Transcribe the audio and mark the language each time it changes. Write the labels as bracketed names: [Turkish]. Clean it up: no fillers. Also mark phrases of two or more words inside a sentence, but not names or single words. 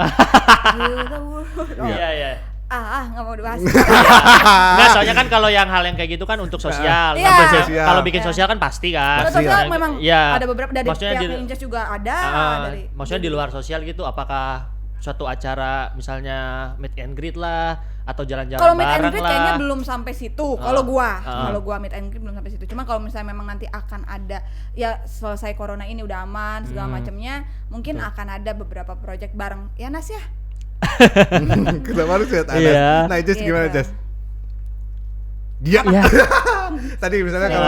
[Indonesian] Iya. Nggak mau dibahas. Enggak, soalnya kan kalau yang hal yang kayak gitu kan untuk sosial. Iya. Kan Sosial. kalau bikin sosial kan pasti kan. Pasti Sosial lah. memang Iya. ada beberapa dari Maksudnya pihak di- Inces juga ada dari Maksudnya di luar sosial gitu, apakah suatu acara misalnya [English] meet and greet [Indonesian] lah atau jalan-jalan kalau [English] meet and [Indonesian] bareng greet lah. kayaknya belum sampai situ. Kalau gua [English] meet and greet [Indonesian] belum sampai situ. Cuma kalau misalnya memang nanti akan ada ya selesai corona ini udah aman segala macamnya, mungkin akan ada beberapa project bareng. Ya Nas ya. Kenapa harus lihat Anas? Iya. Nah, Jess gimana, Gitu. Jess? Dia Iya. tadi misalnya kalau